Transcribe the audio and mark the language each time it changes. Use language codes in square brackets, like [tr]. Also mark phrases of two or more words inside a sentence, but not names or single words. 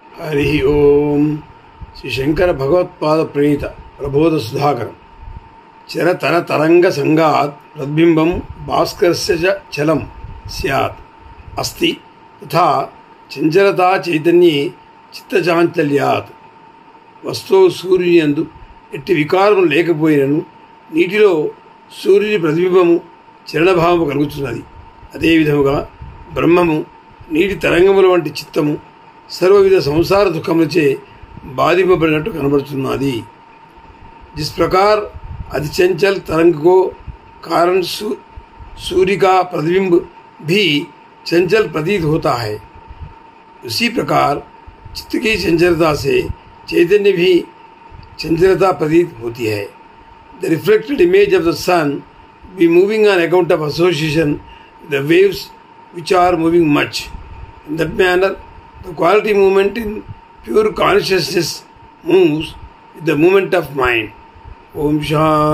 [sa] हरि ओम श्री शंकर भगवत्पाद प्रणीत प्रबोध सुधाकर चरतर तरंग संगात प्रतिबिंबं भास्करस्य च चलं स्यात् अस्ति तथा चंचलता चैतन्ये चित्तचांचल्यात् [te] वस्तुవు సూర్యుని యందు ఎట్టి వికారము లేకపోయినను నీటిలో సూర్యుని ప్రతిబింబము చలనభావము కలుగుతున్నది. అదే విధముగా బ్రహ్మము నీటి తరంగముల వంటి చిత్తము సర్వవిధ సంసార దుఃఖములచే బాధింపబడినట్టు కనబడుతున్నది. [hi] जिस प्रकार अति चंचल तरंग को कारण सूर्य का प्रतिबिंब भी चंचल प्रतीत होता है, उसी प्रकार चित्त की चंचलता से चैतन्य भी चंचलता प्रतीत होती है. [en] The reflected image of the sun be moving on account of association with the waves which are moving much. In that manner, the quality movement in pure consciousness moves with the movement of mind.